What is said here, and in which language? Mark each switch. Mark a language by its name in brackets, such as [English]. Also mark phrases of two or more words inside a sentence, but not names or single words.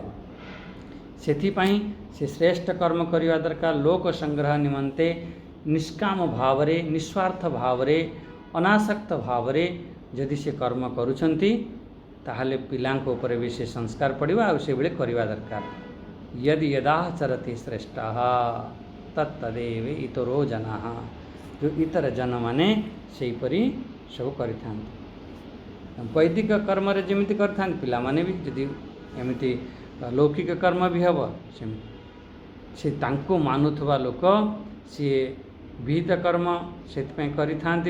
[Odia] ସେଥିପାଇଁ ସେ ଶ୍ରେଷ୍ଠ କର୍ମ କରିବା ଦରକାର। ଲୋକ ସଂଗ୍ରହ ନିମନ୍ତେ ନିଷ୍କାମ ଭାବରେ, ନିସ୍ୱାର୍ଥ ଭାବରେ, ଅନାସକ୍ତ ଭାବରେ ଯଦି ସେ କର୍ମ କରୁଛନ୍ତି, ତାହେଲେ ପିଲାଙ୍କ ଉପରେ ବି ସେ ସଂସ୍କାର ପଡ଼ିବ, ଆଉ ସେଭଳି କରିବା ଦରକାର। [Sanskrit] यदि यदाचरति श्रेष्ठः तत्तदेव इतरो जनाः। [Odia] ଯୋ ଇତର जनମାନେ ସେହିପରି ସବୁ କରିଥାନ୍ତି। ବୈଦିକ କର୍ମରେ ଯେମିତି କରିଥାନ୍ତି, ପିଲାମାନେ ବି ଯଦି ଏମିତି ଲୌକିକ କର୍ମ ବି ହେବ ସେମିତି। ସେ ତାଙ୍କୁ ମାନୁଥିବା ଲୋକ, ସିଏ ବିହିତ କର୍ମ ସେଥିପାଇଁ କରିଥାନ୍ତି।